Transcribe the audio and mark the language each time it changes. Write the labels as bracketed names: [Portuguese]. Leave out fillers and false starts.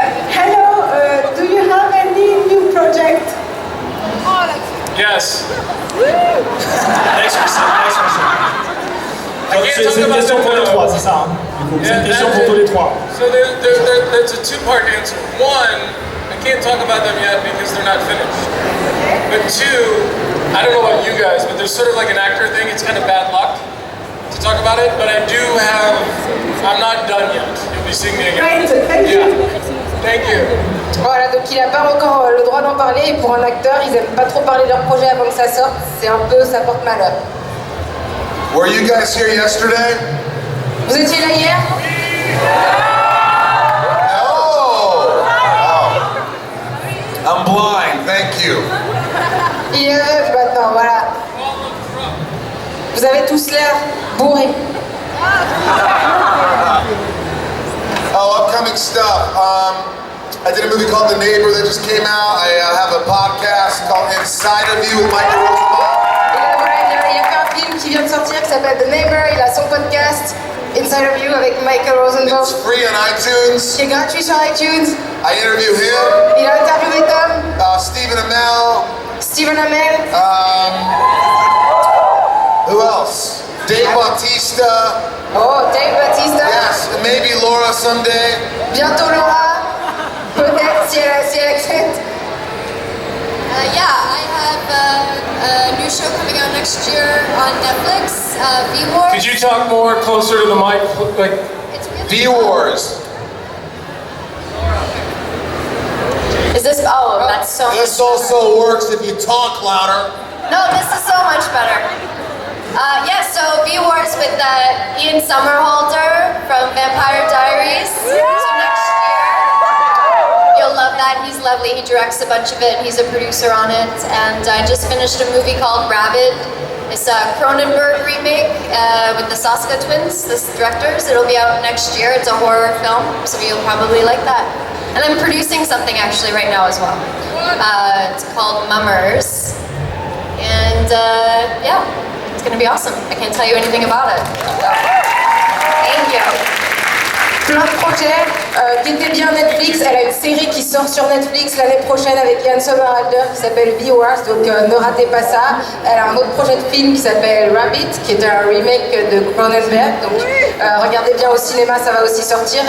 [English] Hello, do you have any new project? Yes. Next question, next question. [French] C'est une question pour les trois, c'est ça hein? C'est une question pour tous les trois. [English] So there's a two-part answer. One, I can't talk about them yet because they're not finished. But two, I don't know about you guys, but there's sort of like an actor thing. It's kind of bad luck to talk about it, but I do have. I'm not done yet. You'll be seeing me again. Great, thank you. Thank you. [French] Voilà, donc il n'a pas encore le droit d'en parler, et pour un acteur, ils n'aiment pas trop parler de leur projet avant que ça sorte, c'est un peu, ça porte malheur. [English] Were you guys here yesterday? [French] Vous étiez là hier? [English] No. Oh. I'm blind. Thank you. [French] Il est aveugle maintenant, voilà. Vous avez tous l'air bourrés. [English] Oh, upcoming stuff. I did a movie called The Neighbor that just came out. I have a podcast called Inside of You with Michael Rosenbaum. [French] Et voilà, il a fait un film qui vient de sortir qui s'appelle The Neighbor, il a son podcast Inside of You avec Michael Rosenbaum. [English] It's free on iTunes. [French] C'est gratuit sur iTunes. [English] I interview him. [French] Il a interviewé Tom, [English] Stephen Amell. Steven Amell, Who else? Dave Bautista. oh, Dave Bautista, Yes, and maybe Laura someday. [French] bientôt Laura, peut-être si elle accepte. [English] Yeah, I have a new show coming out next year on Netflix, V-Wars. Could you talk more closer to the mic? Like It's really V-Wars. Is this? Oh, that's so. This also works if you talk louder. No, this is so much better. Yeah, so V-Wars with Ian Somerhalder from Vampire Diaries. So next year, you'll love that. He's lovely. He directs a bunch of it. He's a producer on it. And I just finished a movie called Rabid. It's a Cronenberg remake with the Saska twins, the directors. It'll be out next year. It's a horror film, so you'll probably like that. And I'm producing something actually right now as well. It's called Mummers. And yeah, it's gonna be awesome. I can't tell you anything about it. So, thank you. [French] Plein de projets qui étaient bien Netflix. Elle a une série qui sort sur Netflix l'année prochaine avec Ian Somerhalder qui s'appelle V-Wars, donc ne ratez pas ça. Elle a un autre projet de film qui s'appelle Rabbit, qui est un remake de Cronenberg, donc regardez bien au cinéma, ça va aussi sortir.